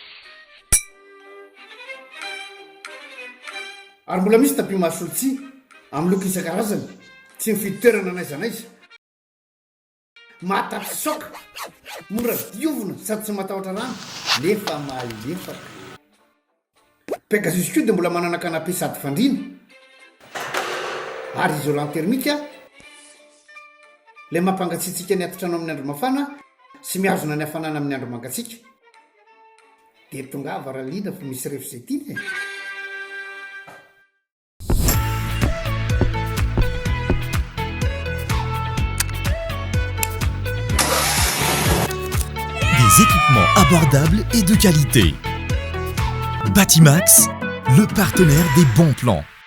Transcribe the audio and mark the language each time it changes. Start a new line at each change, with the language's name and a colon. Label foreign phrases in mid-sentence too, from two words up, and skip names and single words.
Malagasy: ary mbola misy tapis masolotsi amin'ny loko isan-karazany tsy mifidy toerana n'aiza n'aiza matatsy soka mora diovina sady tsy matahotra rano nefa malefaka Pegasus koa dia mbola manana kanape sady fandrina ary
French: isolant thermique
Malagasy: ilay mampangatsiatsika ny atotrano amin'ny andro mafana sy mihazona ny hafanana amin'ny andro mangatsiaka dia tonga varaliana fa misy refzetiny
French: Des équipements abordables et de qualité. Batimax, le partenaire des bons plans.